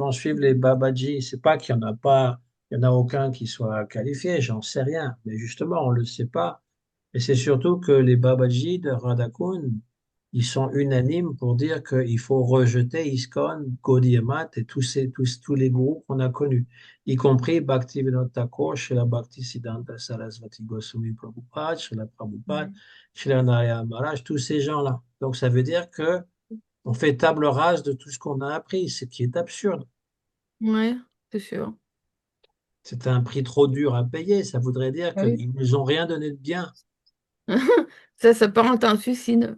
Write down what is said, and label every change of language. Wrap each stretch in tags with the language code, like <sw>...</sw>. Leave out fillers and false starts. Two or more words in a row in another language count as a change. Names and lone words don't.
<fr>qui vont suivre les Babaji, c'est pas qu'il y en a pas, il y en a aucun qui soit qualifié, j'en sais rien. Mais justement, on le sait pas. Et c'est surtout que les Babaji de Radhakund, ils sont unanimes pour dire qu'il faut rejeter ISKCON, Gaudiya Math et tous les groupes qu'on a connus, y compris Bhaktivinoda Thakur, Srila Bhaktisiddhanta Sarasvati Goswami Prabhupada, Srila Prabhupada, Mm. Srila Narayana Maharaj, tous ces gens-là. Donc ça veut dire que on fait table rase de tout ce qu'on a appris, ce qui est absurde. Ouais, c'est sûr. C'est un prix trop dur à payer. Ça voudrait dire Ah oui. qu'ils nous ont rien donné de bien. Ça s'apparente à un suicide,</fr>